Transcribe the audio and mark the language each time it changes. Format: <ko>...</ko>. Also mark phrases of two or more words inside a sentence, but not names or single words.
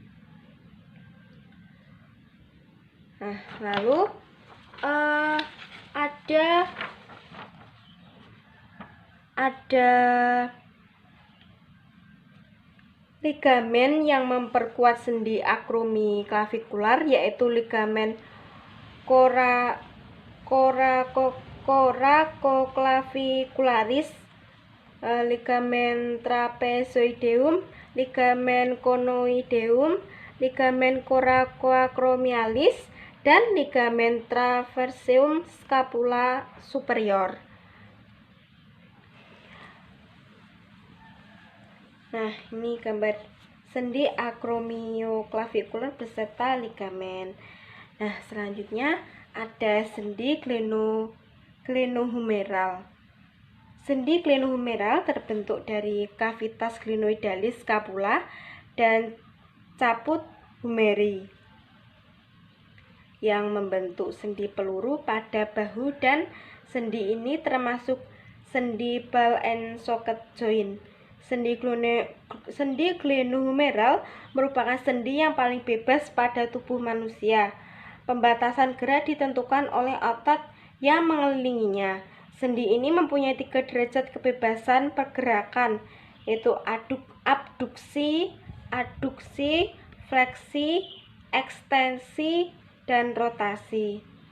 <id>Lalu ada ligamen yang memperkuat sendi acromiclavicular, yaitu ligamen coracoclavicularis, ligamen trapezoideum, ligamen conoideum, ligamen coracoacromialis, dan ligamen traverseum scapula superior. Nah, ini gambar sendi acromioclavicular beserta ligamen. Nah, selanjutnya ada sendi glenohumeral. Sendi glenohumeral terbentuk dari</id> <la>cavitas glenoidalis scapula</la> <id>dan</id> <la>caput humeri</la> <id>yang membentuk sendi peluru pada bahu, dan sendi ini termasuk sendi</id> <en>ball and socket joint.</en> <id>Sendi glenohumeral merupakan sendi yang paling bebas pada tubuh manusia. Pembatasan gerak ditentukan oleh otot yang mengelilinginya. Sendi ini mempunyai 3 derajat kebebasan pergerakan, yaitu abduksi, aduksi, fleksi, ekstensi, dan rotasi.</id>